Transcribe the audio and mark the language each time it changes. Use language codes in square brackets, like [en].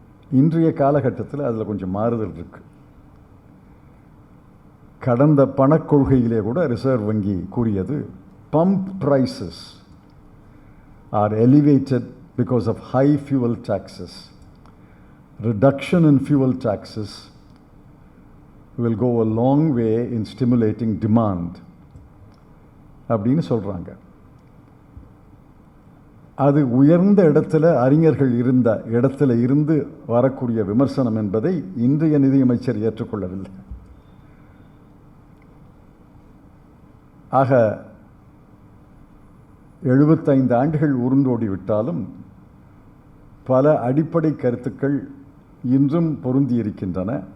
[ta] இன்றைய காலகட்டத்தில் அதில் கொஞ்சம் மாறுதல் இருக்கு. கடந்த பணக்கொள்கையிலே கூட ரிசர்வ் வங்கி கூறியது, [en] Pump prices are elevated because of high fuel taxes. Reduction in fuel taxes will go a long way in stimulating demand [ta] அப்படின்னு சொல்கிறாங்க. அது உயர்ந்த இடத்துல அறிஞர்கள் இருந்த இடத்துல இருந்து வரக்கூடிய விமர்சனம் என்பதை இன்றைய நிதியமைச்சர் ஏற்றுக்கொள்ளவில்லை. ஆக 75 ஆண்டுகள் உருண்டோடிவிட்டாலும் பல அடிப்படை கருத்துக்கள் இன்றும் பொருந்தியிருக்கின்றன.